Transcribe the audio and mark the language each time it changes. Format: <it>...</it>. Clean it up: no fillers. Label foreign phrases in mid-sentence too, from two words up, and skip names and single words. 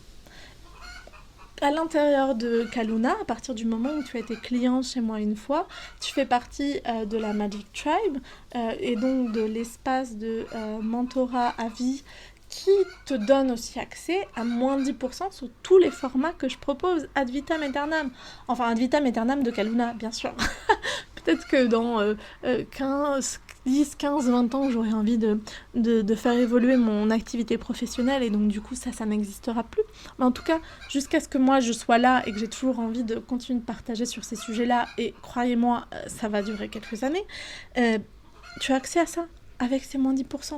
<fr>À l'intérieur de Kaluna, à partir du moment où tu as été client chez moi une fois, tu fais partie de la Magic Tribe et donc de l'espace de mentorat à vie qui te donne aussi accès à moins 10% sur tous les formats que je propose</fr> <la>ad vitam aeternam.</la> <fr>Enfin,</fr> <la>ad vitam aeternam</la> <fr>de Kaluna, bien sûr. Peut-être que dans 10, 15, 20 ans, j'aurai envie de faire évoluer mon activité professionnelle et donc du coup, ça n'existera plus. Mais en tout cas, jusqu'à ce que moi, je sois là et que j'ai toujours envie de continuer de partager sur ces sujets-là, et croyez-moi, ça va durer quelques années, tu as accès à ça avec ces moins 10%.</fr>